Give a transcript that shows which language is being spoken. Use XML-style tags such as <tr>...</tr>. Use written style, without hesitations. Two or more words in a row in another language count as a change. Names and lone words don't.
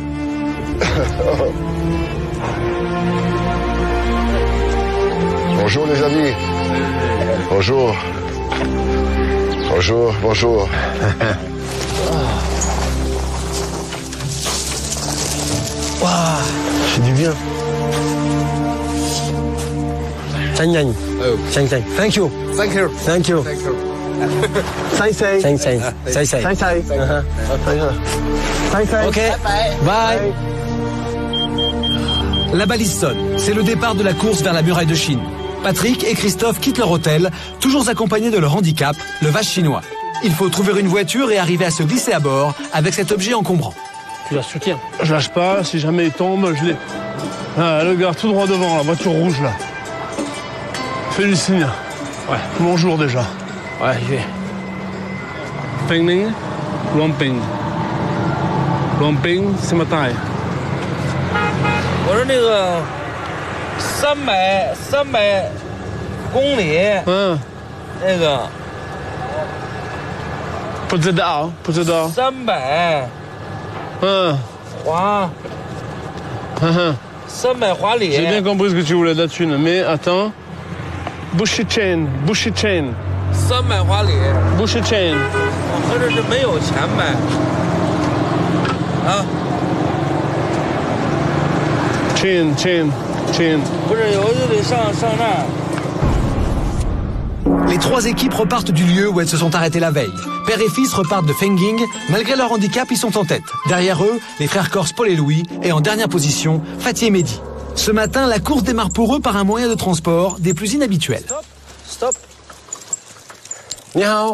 <fr>Bonjour les amis. Bonjour. Bonjour. Waouh, c'est du bien.</fr> <en>Thank you. Thank you. Ok, bye.</en> <fr>La balise sonne. C'est le départ de la course vers la muraille de Chine. Patrick et Christophe quittent leur hôtel, toujours accompagnés de leur handicap, le vase chinois. Il faut trouver une voiture et arriver à se glisser à bord avec cet objet encombrant. Tu la soutiens. Je lâche pas, si jamais il tombe, je l'ai. Ah, le gars tout droit devant, la voiture rouge là. Fais du signe. Ouais. Bonjour déjà. Ouais, j'y vais. Ping, Lumping. Lumping, c'est ma taille.</fr> <zh>我说那个300公里，那个不知道 300，300华里。</zh> <fr>J'ai bien compris ce que tu voulais de la thune, mais attends. Bushy chain.</fr> <zh>300 华里。 Bushy chain。合着是没有钱买。啊。 Chain。不是，我就得上那儿。</zh> <fr>Les trois équipes repartent du lieu où elles se sont arrêtées la veille. Père et fils repartent de Fenging. Malgré leur handicap, ils sont en tête. Derrière eux, les frères corses Paul et Louis. Et en dernière position, Fatih et Mehdi. Ce matin, la course démarre pour eux par un moyen de transport des plus inhabituels.</fr> <zh>Stop. 你好.</zh>